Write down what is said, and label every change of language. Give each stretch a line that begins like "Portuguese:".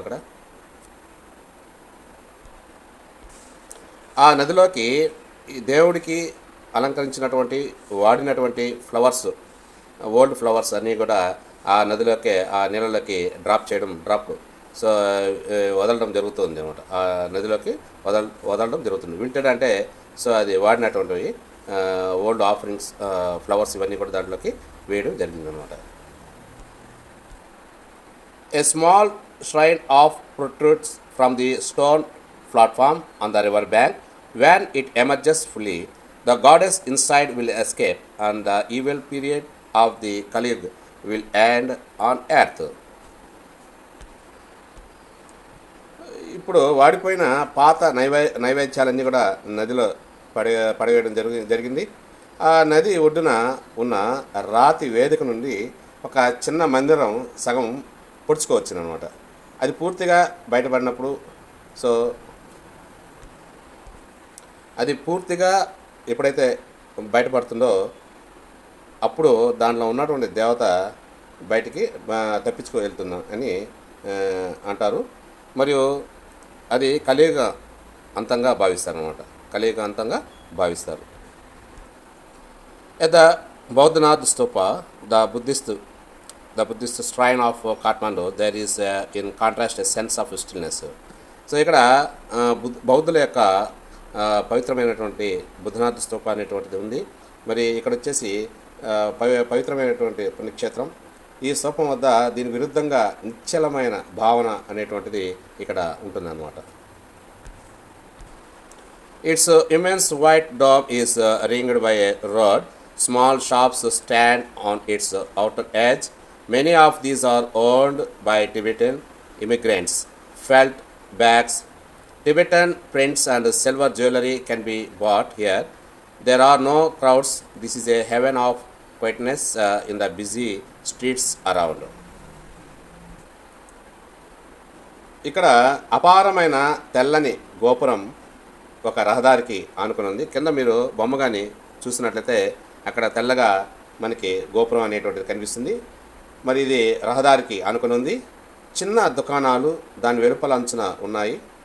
Telugu: అక్కడ ఆ నదిలోకి దేవుడికి అలంకరించినటువంటి వాడినటువంటి ఫ్లవర్స్, ఓల్డ్ ఫ్లవర్స్ అన్నీ కూడా ఆ నదిలోకి, ఆ నీళ్ళలోకి డ్రాప్ సో వదలడం జరుగుతుంది అనమాట. ఆ నదిలోకి వదలడం జరుగుతుంది. వింటెడ్ అంటే సో అది వాడినటువంటివి ఓల్డ్ ఆఫరింగ్స్, ఫ్లవర్స్ ఇవన్నీ కూడా దాంట్లోకి వేయడం జరిగింది అనమాట.
English: A small shrine of protrudes from the stone platform on the river bank. When it emerges fully, the goddess inside will escape and the evil period of the Kali Yuga will end on earth.
Telugu: ఇప్పుడు వాడిపోయిన పాత నైవేద్యాలన్నీ కూడా నదిలో పడవేయడం జరిగింది. ఆ నది ఒడ్డున ఉన్న రాతి వేదిక నుండి ఒక చిన్న మందిరం సగం పొడుచుకోవచ్చును అనమాట. అది పూర్తిగా బయటపడినప్పుడు, సో అది పూర్తిగా ఎప్పుడైతే బయటపడుతుందో అప్పుడు దాంట్లో ఉన్నటువంటి దేవత బయటికి తప్పించుకు వెళ్తున్నాం అని అంటారు. మరియు అది కలియుగ అంతంగా భావిస్తారు అనమాట. కలియుగ అంతంగా భావిస్తారు.
English: At the Bodhanath Stupa, the Buddhist the Buddhist shrine of Kathmandu, there is in contrast a sense of stillness.
Telugu: So ఇక్కడ బౌద్ధుల యొక్క పవిత్రమైనటువంటి బుద్ధనాథ స్తూప అనేటువంటిది ఉంది. మరి ఇక్కడ వచ్చేసి పవిత్రమైనటువంటి పుణ్యక్షేత్రం. ఈ స్తూపం వద్ద దీని విరుద్ధంగా నిశ్చలమైన భావన అనేటువంటిది ఇక్కడ ఉంటుందన్నమాట.
English: Its immense white dome is ringed by a road. Small shops stand on its outer edge. Many of these are owned by Tibetan immigrants. Felt bags, Tibetan prints and silver jewelry can be bought here. There are no crowds. This is a heaven of quietness in the busy streets around.
Telugu: ఇక్కడ అపారమైన తెల్లని గోపురం ఒక రహదారికి ఆనుకుని ఉంది. కింద మీరు బొమ్మ కానీ చూసినట్లయితే అక్కడ తెల్లగా మనకి గోపురం అనేటువంటిది కనిపిస్తుంది. మరి ఇది రహదారికి ఆనుకుని ఉంది. చిన్న దుకాణాలు దాని వెలుపల అంచున ఉన్నాయి.